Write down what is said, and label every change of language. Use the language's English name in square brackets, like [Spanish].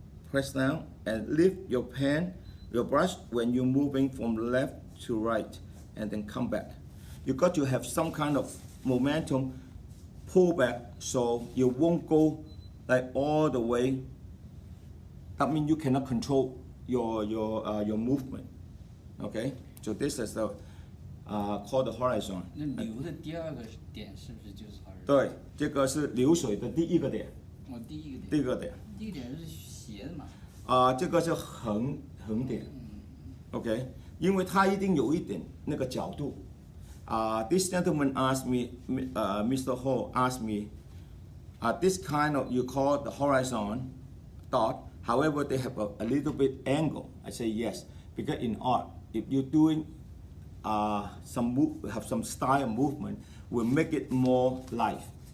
[English] Press down and lift your pen, your brush when you're moving from left to right, and then come back. You got to have some kind of momentum, pull back, so you won't go like all the way. That means you cannot control your movement. Okay, so this is the called the horizon。 [Chinese] 那流的第二个点是不是就是 horizon？对，这个是流水的第一个点。哦，第一个点。第一个点。第一个点是斜的嘛？这个是横点。 OK， 因为它一定有一点那个角度。 [English] This gentleman asked me, Mr. Ho asked me, this kind of you call the horizon dot. However, they have a little bit angle. I say yes, because in art, if you're doing have some style movement, will make it more life.